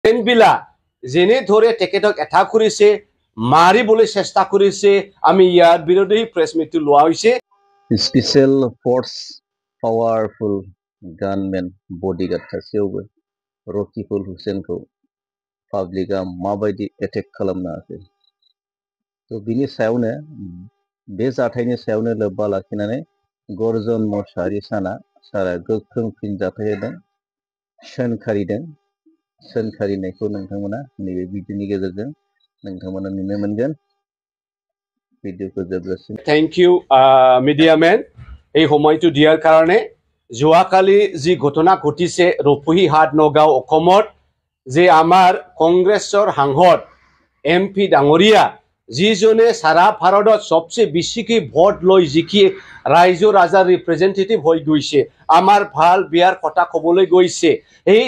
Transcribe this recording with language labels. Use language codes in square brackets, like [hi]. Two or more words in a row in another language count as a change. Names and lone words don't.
[as] বিলা যেনে ধরে তেখেতক এঠাক কৰিছে মাৰিবলৈ চেষ্টা কৰিছে আমি ইয়াৰ বিৰুদ্ধে [en] press meetটো [as] লোৱা হৈছে [en] special force powerful gunman bodyguard [brx] सासेयावबो रकिबुल हुसैनखौ पाब्लिका माबायदि एटेक खालामनो हाखो तो बिनि सायावनो बे जाथायनि सायावनो लोब्बा लाखिनानै गर्जन मशाहारि सारा गोख्रों फिनजाथाय होदों सोंखारिनायखौ नोंथांमोना नैबे भिडिअनि गेजेरजों नोंथांमोना नुनो मोनगोन भिडिअखौ जोबजासिम [en] thank you media man [as] এই সময়টো দিয়াৰ কাৰণে যোৱাকালি যি ঘটনা ঘটিছে ৰপুহিহাট নগাঁও অসমত যে আমাৰ কংগ্ৰেছৰ সাংসদ এমপি ডাঙৰীয়া যিজনে সারা ভাৰতত সবচেয়ে বেছিকৈ ভোট লৈ জিকি ৰাইজৰ ৰাজাৰ ৰিপ্ৰেজেন্টেটিভ হৈ গৈছে আমাৰ ভাল বিয়াৰ কথা ক'বলৈ গৈছে এই